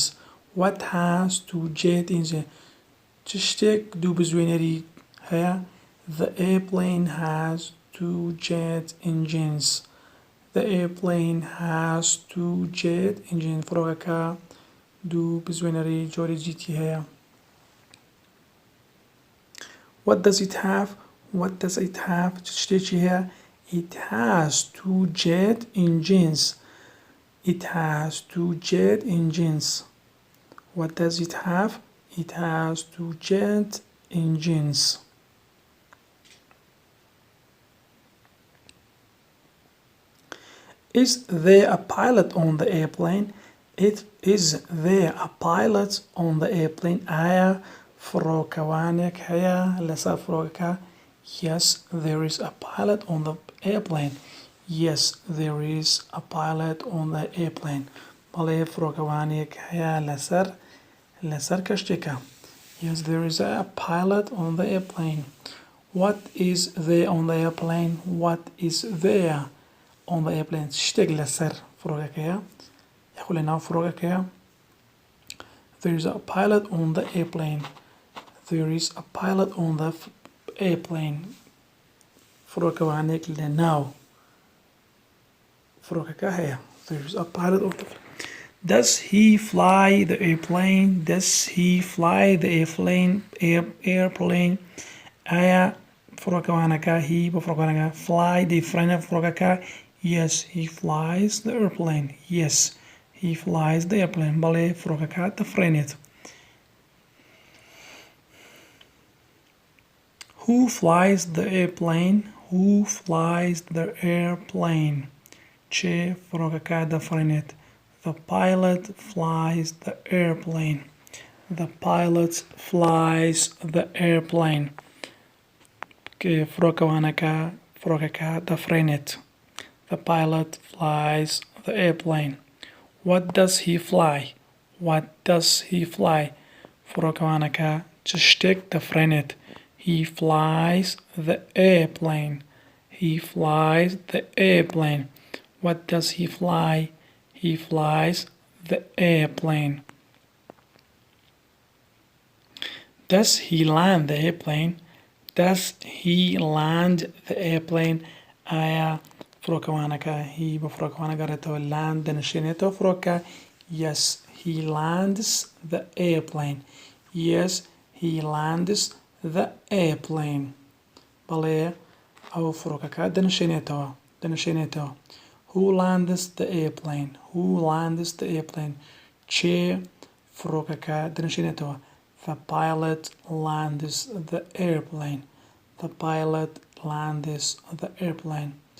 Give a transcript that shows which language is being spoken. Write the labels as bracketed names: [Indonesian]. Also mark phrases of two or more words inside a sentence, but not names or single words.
[English] What has two jet engines? [Central Kurdish] چ شتێک دوو بزوێنەری هەیە [English] The airplane has two jet engines The airplane has two jet engines [Central Kurdish] فڕۆکەکە دوو بزوێنەری جۆری جیتی هەیە [English] What does it have? What does it have? [Central Kurdish] چ شتێکی هەیە [English] It has two jet engines It has two jet engines What does it have? It has two jet engines Is there a pilot on the airplane? Is there a pilot on the airplane? [Central Kurdish] آیا فڕۆکەوانێک هەیە لەسەر فڕۆکەکە [English] Yes, there is a pilot on the airplane. Yes, there is a pilot on the airplane. [Central Kurdish] بەڵێ فڕۆکەوانێک هەیە لەسەر کەشتێکە [English] Yes, there is a pilot on the airplane. What is there on the airplane? What is there on the airplane? [Central Kurdish] شتێک لەسەر فڕۆکەکەیە یاخۆ لەناو فڕۆکەکەیە [English] There is a pilot on the airplane. There is a pilot on the airplane. [Central Kurdish] فڕۆکەوانێک لەناو فڕۆکەکە هەیە [English] There is a pilot on the Does he fly the airplane? Does he fly the airplane? [Central Kurdish] ئایا فڕۆکەوانەکە هی بۆ فڕۆکەوانەکە fly دەیفڕێنە فڕۆکەکە [English] Yes, he flies the airplane. Yes, he flies the airplane. [Central Kurdish] بەڵێ فڕۆکەکە دەفڕێنێت [English] Who flies the airplane? Who flies the airplane? [Central Kurdish] چێ فڕۆکەکە دەفڕێنێت [English] The pilot flies the airplane. The pilot flies the airplane. [Central Kurdish] فڕۆکەکە دەفڕێنێت [English] The pilot flies the airplane. What does he fly? What does he fly? [Central Kurdish] فڕۆکەوانەکە چ شتێک دەفڕێنێت [English] He flies the airplane. He flies the airplane. What does he fly? He flies the airplane. Does he land the airplane? Does he land the airplane? [Central Kurdish] آیا فڕۆکەوانەکە هی بە فڕۆکەوانە گەڕێتەوە land دەنشێنێتەوە فڕۆکە [English] Yes, he lands the airplane. Yes, he lands the airplane. [Central Kurdish] بەڵێ ئەو فڕۆکەکە دەنشێنێتەوە [English] Who lands the airplane? Who lands the airplane? [Central Kurdish] چێ فڕۆکەکە دەنشێنێتەوە [English] The pilot lands the airplane. The pilot lands the airplane.